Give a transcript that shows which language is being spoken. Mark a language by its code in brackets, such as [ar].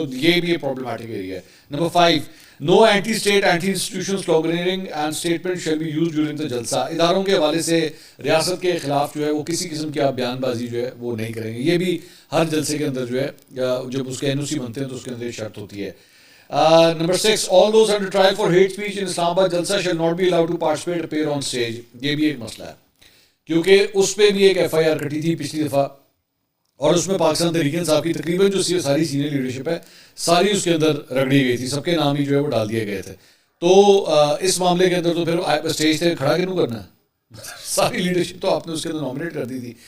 [ur] سو یہ بھی ایک پرابلمٹک ایریا ہے. [en] Number 5, no anti state anti institution sloganing and statement shall be used during the jalsa. [ur] اداروں کے حوالے سے ریاست کے خلاف جو ہے وہ کسی قسم کی آپ بیان بازی جو ہے وہ نہیں کریں گے. یہ بھی ہر جلسے کے اندر جو ہے جب اس کے این او سی بنتے ہیں تو اس کے اندر شرط ہوتی ہے. [en] Number 6, all those under trial for hate speech in Islamabad jalsa shall not be allowed to participate appear on stage. [ur] یہ بھی ایک مسئلہ ہے کیونکہ اس پہ بھی ایک ایف آئی آر کٹی تھی پچھلی دفعہ, اور اس میں پاکستان تحریک انصاف کی تقریباً جو ساری سینئر لیڈرشپ ہے ساری اس کے اندر رگڑی گئی تھی, سب کے نام ہی جو ہے وہ ڈال دیے گئے تھے. تو اس معاملے کے اندر تو پھر اسٹیج سے کھڑا کیوں کرنا ہے؟ ساری لیڈرشپ تو آپ نے اس کے اندر نامنیٹ کر دی تھی.